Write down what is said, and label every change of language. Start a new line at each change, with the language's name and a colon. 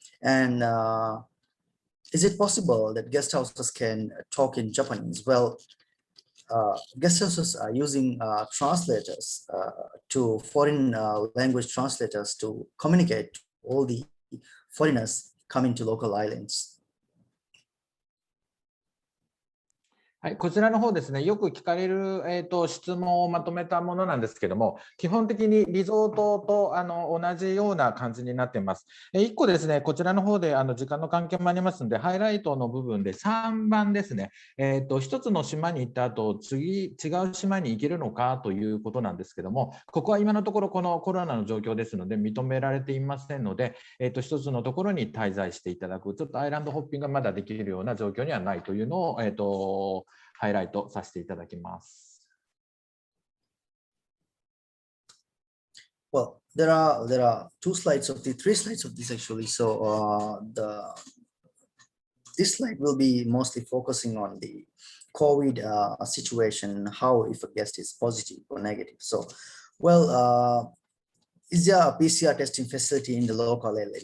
English: And is it possible that guest houses can talk in Japanese? Well, guest houses are using translators to foreign language translators to communicate to all the foreigners coming to local islands.
Japanese: はい、こちらの方ですね、よく聞かれる、質問をまとめたものなんですけども、基本的にリゾートと同じような感じになっています。 1個ですね、こちらの方で時間の関係もありますので、ハイライトの部分で3番ですね、1つの島に行った後、次、違う島に行けるのかということなんですけども、ここは今のところこのコロナの状況ですので、認められていませんので、1つのところに滞在していただく、ちょっとアイランドホッピングがまだできるような状況にはないというのを、ハイライトさせていただきます。
English: Well, there are three slides of this actually. So this slide will be mostly focusing on the COVID situation, how if a guest is positive or negative. So, well, is there a PCR testing facility in the local island?